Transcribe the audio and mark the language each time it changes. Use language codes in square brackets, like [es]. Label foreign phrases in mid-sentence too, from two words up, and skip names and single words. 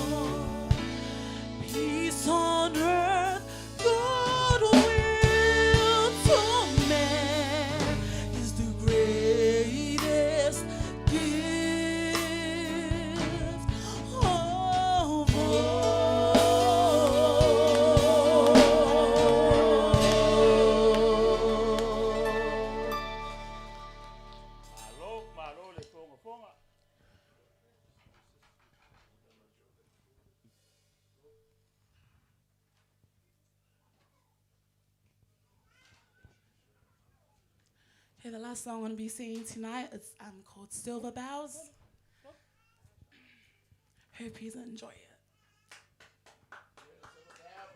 [en] Peace on earth, goodwill to men is the greatest gift of all. [sm] Malo le fonga fonga. [en] Okay, the last song I'm going to be singing tonight is called Silver Bells. Hope you enjoy it.